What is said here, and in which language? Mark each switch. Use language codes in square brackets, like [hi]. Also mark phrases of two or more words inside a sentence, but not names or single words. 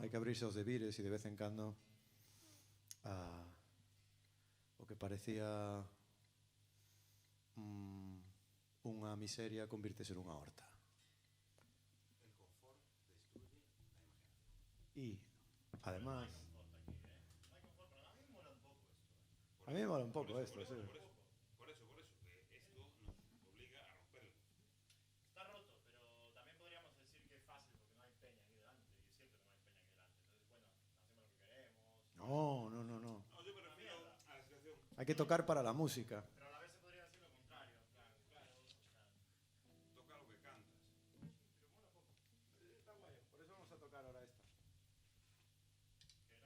[gl] Hai que abrirse aos debires e de vez en cando o que parecía unha miseria convirtese nunha horta. E, además, [es] a mí me mola un pouco esto, sí. Por eso, que esto nos obliga a romperlo. Está roto, pero también podríamos decir que es fácil porque no hay peña aquí delante. Y es cierto que no hay peña aquí delante. Entonces, bueno, hacemos lo que queremos. No. No, yo me refiero a la situación. Hay que tocar para la música. Pero a la vez se podría decir lo contrario. En plan, claro, o sea, Toca lo que cantas. pero mola poco. Está guay, por eso vamos a tocar ahora esta. Que era